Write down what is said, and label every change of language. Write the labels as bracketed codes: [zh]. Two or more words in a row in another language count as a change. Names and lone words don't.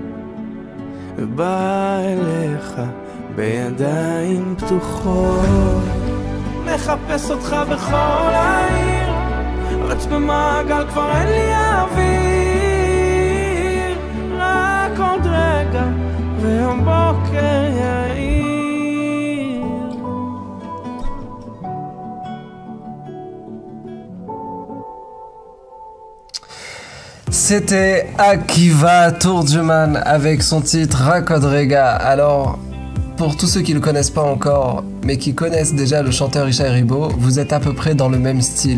[he] ובא אליך בידיים פתוחות, מחפש אותך בכל העיר, רץ במעגל כבר אין לי אוויר, רק עוד רגע והבוקר יאיר. [fr] C'était Akiva Turgeman avec son titre Rak Od Rega. Alors, pour tous ceux qui ne le connaissent pas encore, mais qui connaissent déjà le chanteur Ishaï Ribo, vous êtes à peu près dans le même style.